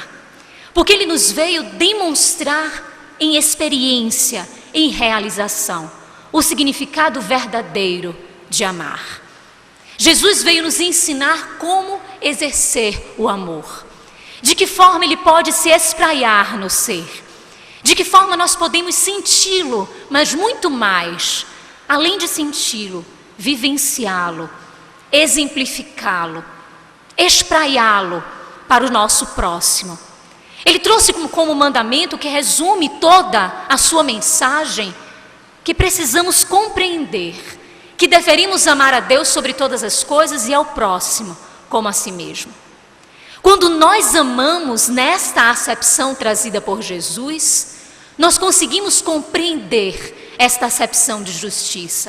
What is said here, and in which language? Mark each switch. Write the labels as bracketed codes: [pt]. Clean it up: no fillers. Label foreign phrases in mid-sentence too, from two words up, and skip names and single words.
[pt] Porque Ele nos veio demonstrar em experiência, em realização, o significado verdadeiro de amar. Jesus veio nos ensinar como exercer o amor. De que forma ele pode se espraiar no ser. De que forma nós podemos senti-lo, mas muito mais, além de senti-lo, vivenciá-lo, exemplificá-lo, espraiá-lo para o nosso próximo. Ele trouxe como mandamento que resume toda a sua mensagem, que precisamos compreender, que deveríamos amar a Deus sobre todas as coisas e ao próximo como a si mesmo. Quando nós amamos nesta acepção trazida por Jesus, nós conseguimos compreender esta acepção de justiça.